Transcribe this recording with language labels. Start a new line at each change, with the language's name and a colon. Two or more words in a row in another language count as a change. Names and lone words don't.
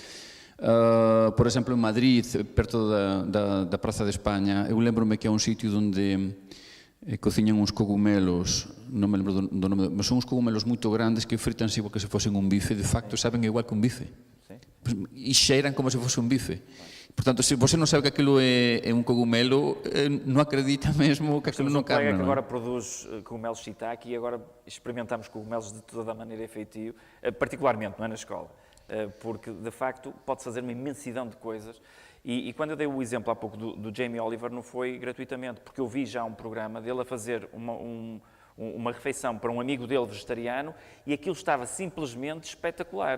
Galician: Por exemplo, en Madrid, perto da Praza de España, eu lembro-me que é un sitio onde cociñan uns cogumelos, non me lembro do nome, mas son uns cogumelos moito grandes que fritanse igual que se fosen un bife, de facto saben igual que un bife. E xeiran como se fose un bife. Portanto, se você non sabe que aquilo é un cogumelo, non acredita mesmo que aquilo non carne.
Portuguese: Temos um colega que agora produz cogumelos shiitake e agora experimentamos cogumelos de toda a maneira e feitio, particularmente, não é na escola, porque de facto pode fazer uma imensidão de coisas. E quando eu dei o exemplo há pouco do Jamie Oliver, não foi gratuitamente, porque eu vi já um programa dele a fazer uma refeição para um amigo dele vegetariano e aquilo estava simplesmente espetacular.